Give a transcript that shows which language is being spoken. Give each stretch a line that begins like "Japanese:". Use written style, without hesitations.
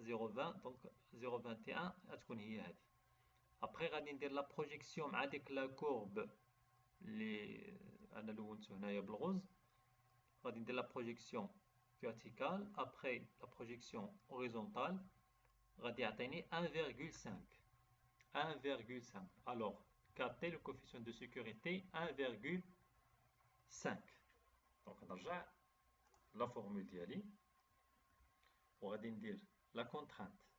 Arabic: دونك 0,21 غتكون هي هادي. ابخي غادي ندير لا بروجيكسيون مع ديك لا كورب اللي انا لونتو هنايا بالغوز. غادي ندير لا بروجيكسيون فيرتيكال ابخي لا بروجيكسيون هوريزونتال غادي يعطيني 1,5.
French: 1,5. alors KT le coefficient de sécurité 1,5.
Arabic: donc نرجع لا فورمول ديالي وغادي ندير لا كونترانت